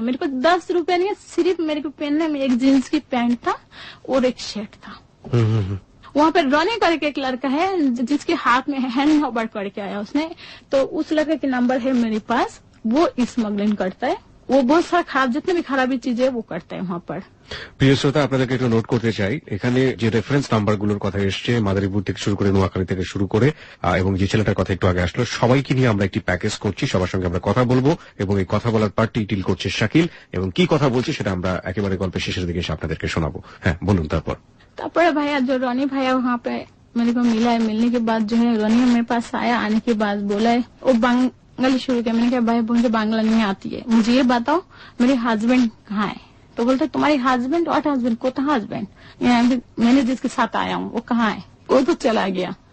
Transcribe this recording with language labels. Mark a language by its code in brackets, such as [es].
[hi] मेरे को 10 रुपया नहीं है, सिर्फ मेरे को पहनने में एक जींस की पैंट था और एक शर्ट था। वहाँ पे रॉनी करके एक लड़का है जिसके हाथ में हैंड होल्डर करके आया उसने, तो उस लड़के के नंबर है मेरे पास, वो स्मगलिंग करता है, वो बहुत सारा खराब जितने भी खराबी चीजें वो करता है वहाँ पर। [bn] প্রিয় শ্রোতা, আপনাদেরকে একটু নোট করতে চাই, এখানে যে রেফারেন্স নাম্বারগুলোর কথা এসছে মাদারীপুর থেকে শুরু করে নোয়াখালী থেকে শুরু করে এবং যে ছেলেটার কথা একটু আগে আসলো, সবাইকে নিয়ে আমরা একটি প্যাকেজ করছি, সবার সঙ্গে আমরা কথা বলবো এবং এই কথা বলার পার্টি ডিল করছে শাকিল, এবং কি কথা বলছে সেটা আমরা একেবারে গল্পের শেষের দিকে এসে আপনাদেরকে শোনাবো। হ্যাঁ বলুন। তারপর [hi] भैया जो रॉनी भैया वहाँ पे मेरे को मिला है, मिलने के बाद जो है रॉनी मेरे पास आया, आने के बाद बोला है वो बंगाली शुरू किया। मैंने कहा भाई मुझे बांग्ला नहीं आती है, मुझे ये बताओ मेरे हस्बैंड कहाँ है। तो बोलते तुम्हारे हस्बैंड, व्हाट हस्बैंड, कोता हस्बैंड, मैंने जिसके साथ आया हूँ वो कहाँ है। वो तो चला गया।